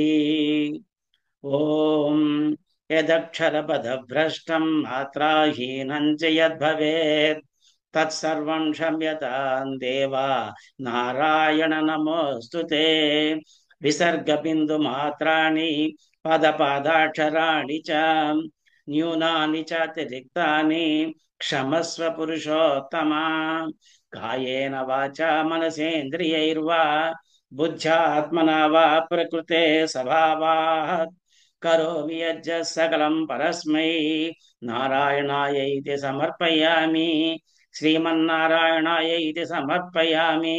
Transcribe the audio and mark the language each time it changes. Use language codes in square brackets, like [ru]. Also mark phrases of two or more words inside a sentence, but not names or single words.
[sa] ओं यदक्षरपदभ्रष्टं मात्राहीनं च यद्भवेत् तत्सर्वं क्षम्यतां देवा नारायण नमोस्तुते. विसर्गबिन्दु मात्राणि पदपादाक्षराणि च न्यूनानि च अतिरिक्तानि क्षमस्व पुरुषोत्तमा कायेन वाचा मनसेन्द्रियैर्वा बुद्ध्यात्मना वा प्रकृते स्वभावात् करोमि यज्ञ सकलं परस्मै नारायणाय समर्पयामि श्रीमन्नारायणाय समर्पयामि।